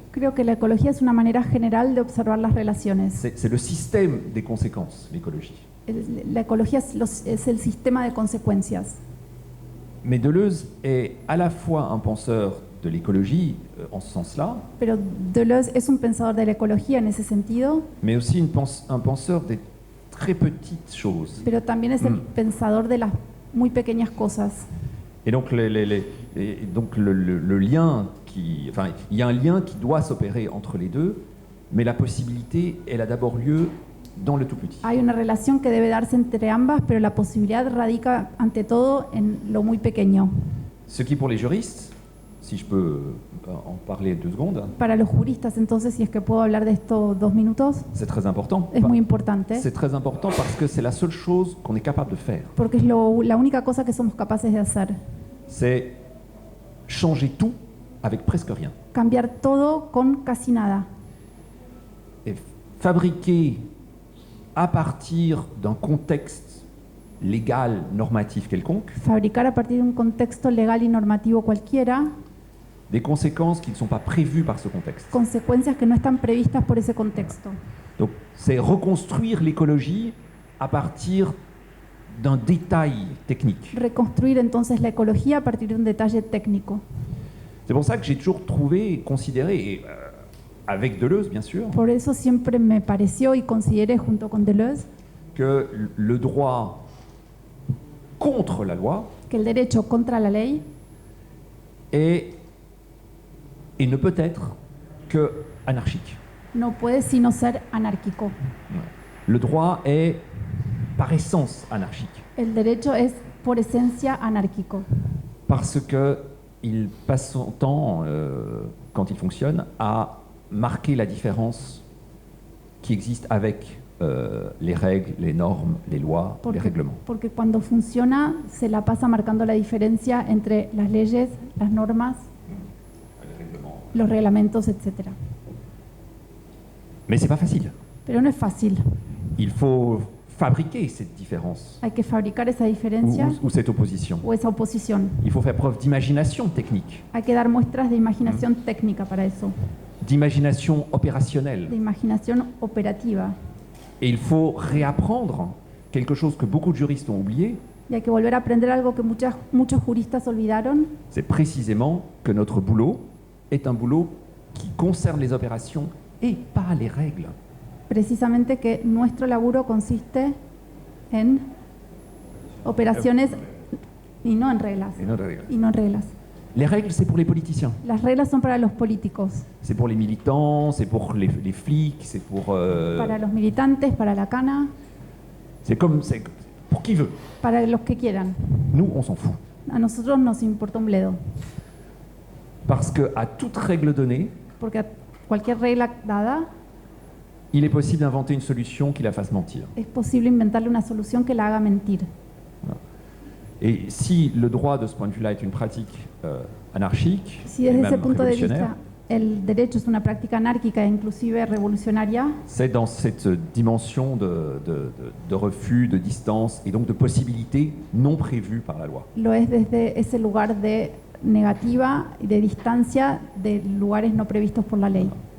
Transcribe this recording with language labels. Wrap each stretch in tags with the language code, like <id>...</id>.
<es>Creo que la ecología es una manera general de observar las relaciones.</es> <fr>C'est le système des conséquences, l'écologie.</fr> <es>La ecología es el sistema de consecuencias.</es> <fr>Mais Deleuze est à la fois un penseur de l'écologie, en ce sens-là,</fr> <es>Pero Deleuze es un pensador de la ecología en ese sentido,</es> <fr>mais aussi un penseur des très petites choses.</fr> <es>pero también es el pensador de las muy pequeñas cosas.</es> <fr>Et donc, le lien enfin, il y a un lien qui doit s'opérer entre les deux, mais la possibilité, elle a d'abord lieu dans le tout petit.</fr> <es>Hay una relación que debe darse entre ambas, pero la posibilidad radica ante todo en lo muy pequeño.</es> <fr>Ce qui, pour les juristes, si je peux en parler 2 secondes,</fr> <es>Para los juristas, entonces, si es que puedo hablar de esto 2 minutos,</es> <fr>c'est très important.</fr> <es>es muy importante,</es> <fr>C'est très important parce que c'est la seule chose qu'on est capable de faire.</fr> <es>porque es la única cosa que somos capaces de hacer.</es> <fr>C'est changer tout avec presque rien.</fr> <es>Cambiar todo con casi nada.</es> <fr>Et fabriquer à partir d'un contexte légal, normatif quelconque,</fr> <es>Fabricar a partir de un contexto legal y normativo cualquiera</es> <fr>des conséquences qui ne sont pas prévues par ce contexte.</fr> <es>consecuencias que no están previstas por ese contexto.</es> <fr>Donc c'est reconstruire l'écologie à partir d'un détail technique.</fr> <es>Reconstruir entonces la ecología a partir de un detalle técnico.</es> <fr>C'est pour ça que j'ai toujours trouvé et considéré, et, avec Deleuze bien sûr,</fr> <es>Por eso siempre me pareció y consideré junto con Deleuze</es> <fr>que le droit contre la loi</fr> <es>que el derecho contra la ley</es> <fr>est et ne peut être que anarchique.</fr> <es>no puede sino ser anárquico.</es> <fr>Le droit est par essence anarchique</fr> <es>El derecho es por esencia anárquico,</es> <fr>parce que il passe son temps, quand il fonctionne, à marquer la différence qui existe avec les règles, les normes, les lois, les règlements.</fr> <es>porque cuando funciona se la pasa marcando la diferencia entre las leyes, las normas, los reglamentos, etc.</es> <fr>Mais c'est pas facile.</fr> <es>Pero no es fácil.</es> <fr>Il faut fabriquer cette différence</fr> <es>Hay que fabricar esa diferencia</es> <fr>ou cette opposition.</fr> <es>o esa oposición.</es> <fr>Il faut faire preuve d'imagination technique,</fr> <es>Hay que dar muestras de imaginación técnica para eso,</es> <fr>d'imagination</fr> <es>de</es> <fr>opérationnelle.</fr> <es>imaginación operativa.</es> <fr>Et il faut réapprendre quelque chose que beaucoup de juristes ont oublié,</fr> <es>Y hay que volver a aprender algo que muchos juristas olvidaron,</es> <fr>c'est précisément que notre boulot est un boulot qui concerne les opérations et pas les règles.</fr> <es>precisamente que nuestro laburo consiste en operaciones y no en reglas.</es> <fr>Et non les règles.</fr> <es>Y no en reglas.</es> <fr>Les règles, c'est pour les politiciens,</fr> <es>Las reglas son para los políticos,</es> <fr>c'est pour les militants, c'est pour les flics, c'est pour...</fr> <es>para los militantes, para la cana,</es> <fr>c'est pour qui veut.</fr> <es>para los que quieran.</es> <fr>Nous, on s'en fout.</fr> <es>A nosotros nos importa un bledo,</es> <fr>Parce qu'à toute règle donnée,</fr> <es>porque a cualquier regla dada</es> <fr>il est possible d'inventer une solution qui la fasse mentir.</fr> <es>es posible inventarle una solución que la haga mentir.</es> <fr>Et si le droit, de ce point de vue-là, est une pratique anarchique,</fr> <es>Si</es> <fr>et</fr> <es>desde ese</es> <fr>même</fr> <es>punto de</es> <fr>révolutionnaire,</fr> <es>vista el derecho es una práctica anárquica e inclusive revolucionaria,</es> <fr>c'est dans cette dimension de refus, de distance, et donc de possibilités non prévues par la loi.</fr> <es>lo es desde ese lugar de negativa y de distancia de lugares no previstos por la ley.</es>